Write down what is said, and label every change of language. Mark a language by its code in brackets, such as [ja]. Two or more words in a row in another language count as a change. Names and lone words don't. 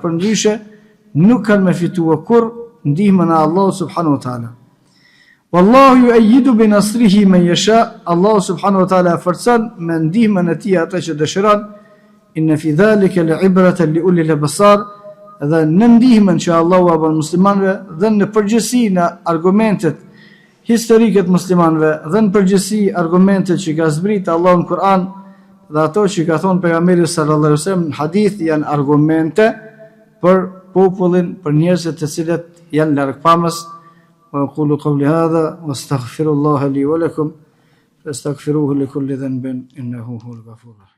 [sq] Përndryshe nuk kanë me fituar kur ndihmën e Allahut [ar] سبحانه وتعالى. والله يؤيد بنصره من يشاء. [sq] Allahu [ar] سبحانه وتعالى [sq] forcon me ndihmën e tij atë që dëshiron. [ar] إن في ذلك لعبرة لأولي الأبصار. [sq] Dhe në ndihmën që Allahu a bën muslimanëve dhe në përgjithësi në argumentet historike të muslimanëve dhe në përgjithësi argumentet që ka zbritur Allahu në Kur'an dhe ato që ka thonë pejgamberi [ar] صلى الله عليه وسلم [sq] në hadith janë argumente për popullin, për njerëzit të cilët janë largpamës. [ar] وأقول قولي هذا وأستغفر الله لي ولكم فاستغفروه لكل ذنب إنه هو الغفور الرحيم.